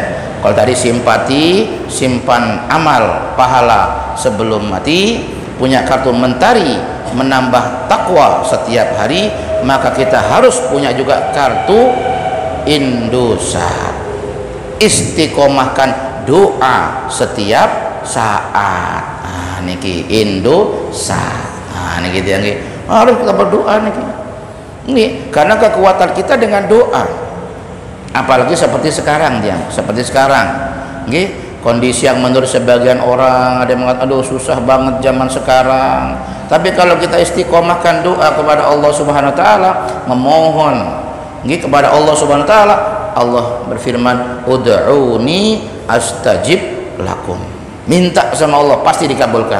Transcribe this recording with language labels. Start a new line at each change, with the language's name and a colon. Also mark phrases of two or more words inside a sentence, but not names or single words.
Indonesian: Kalau tadi simpati, simpan amal pahala sebelum mati, punya kartu Mentari, menambah takwa setiap hari, maka kita harus punya juga kartu Indosat, istiqomahkan doa setiap saat. Nah niki Indosat. Nah niki dia niki harus kita berdoa niki. Ini karena kekuatan kita dengan doa. Apalagi seperti sekarang dia, seperti sekarang. Nggih. Kondisi yang menurut sebagian orang ada yang mengatakan aduh susah banget zaman sekarang, tapi kalau kita istiqomahkan doa kepada Allah
Arabic: سبحانه وتعالى,
Indonesian: memohon kepada Allah
Arabic: سبحانه وتعالى,
Indonesian: Allah berfirman
Arabic: ادعوني أستجب لكم,
Indonesian: minta sama Allah pasti dikabulkan.